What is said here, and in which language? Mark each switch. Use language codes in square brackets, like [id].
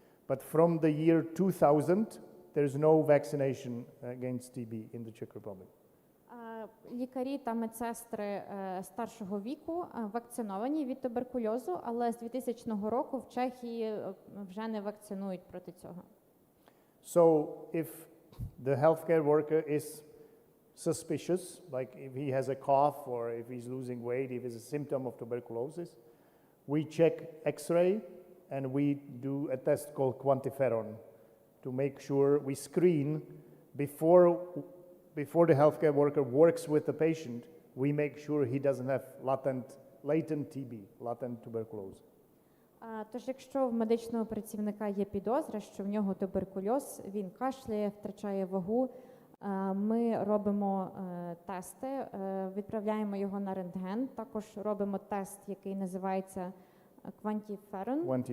[en] But from the year 2000, there is no vaccination against TB in the Czech Republic. [uk] Лікарі та медсестри старшого віку вакциновані від туберкульозу, але з 2000 року в Чехії вже не вакцинують проти цього. [en] So the healthcare worker is suspicious, like if he has a cough or if he's losing weight, if it's a symptom of tuberculosis, we check X-ray and we do a test called quantiferon to make sure we screen before the healthcare worker works with the patient, we make sure he doesn't have latent TB, latent tuberculosis. [uk] Тож, якщо в медичного працівника є підозра, що в нього туберкульоз, він кашляє, втрачає вагу, ми робимо тести, відправляємо його на рентген, також робимо тест, який називається quantiferon.